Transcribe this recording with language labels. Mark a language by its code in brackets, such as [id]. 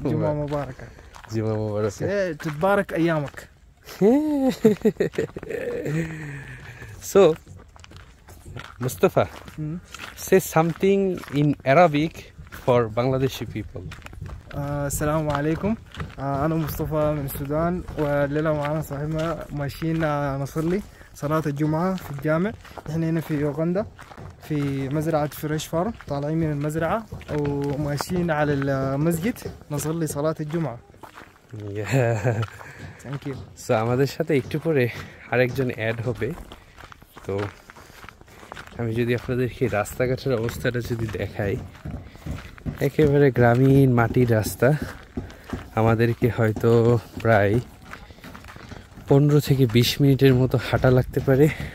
[ar] Juma Mubarak. Mubarak. Juma Mubarak. تبارك أيامك. [en] So, Mustafa, say something in Arabic for Bangladeshi people. [ar] السلام عليكم. أنا مصطفى من السودان، والليلة معنا صاحبنا ماشيين نصلي صلاة الجمعة في الجامع. إحنا هنا في يوغندا في مزرعة فريش فارم، طالعين من المزرعة وماشيين على المسجد نصلي صلاة الجمعة. [en] Yeah. Thank you. [bn] So আমাদের সাথে একটু পরে আরেকজন add হবে। তো আমি যদি আপনাদেরকে রাস্তাঘাটের অবস্থাটা যদি দেখাই, একেবারে গ্রামীণ মাটির রাস্তা। আমাদেরকে হয়তো প্রায় 15 থেকে 20 মিনিটের মতো হাঁটা লাগতে পারে।